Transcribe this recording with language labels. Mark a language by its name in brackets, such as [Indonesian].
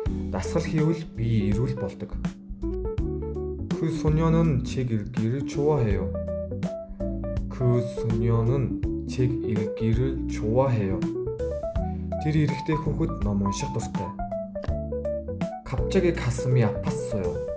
[Mongolian] дасгал хийвэл бие эрүүл болдог. [Korean] 그 소녀는 책 읽기를 좋아해요. [Mongolian] Тэр эрэгтэй хүүхэд ном унших дуртай. [Korean] 갑자기 가슴이 아팠어요.